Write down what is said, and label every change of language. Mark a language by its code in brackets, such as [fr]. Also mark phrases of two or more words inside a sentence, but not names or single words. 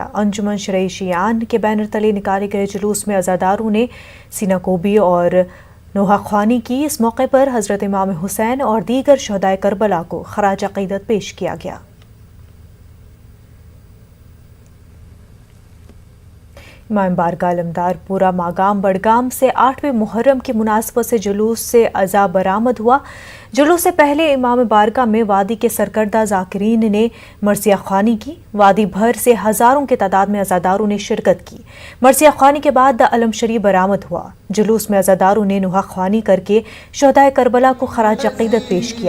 [ur] انجمن شرعی شیعان کے بینر تلے نکالے گئے جلوس میں عزاداروں نے سینہ کوبی اور نوحہ خوانی کی. اس موقع پر حضرت امام حسین اور دیگر شہدائے کربلا کو خراج عقیدت پیش کیا گیا. امام بارگاہ علمدار پورہ ماگام بڈگام سے 8ویں محرم کی مناسبت سے جلوس سے عزا برآمد ہوا. جلوس سے پہلے امام بارگاہ میں وادی کے سرکردہ ذاکرین نے مرثیہ خوانی کی. وادی بھر سے ہزاروں کی تعداد میں عزاداروں نے شرکت کی. مرثیہ خوانی کے بعد علم شریف برآمد ہوا. جلوس میں عزاداروں نے نوحہ خوانی کر کے شہدائے کربلا کو خراج عقیدت پیش کیا.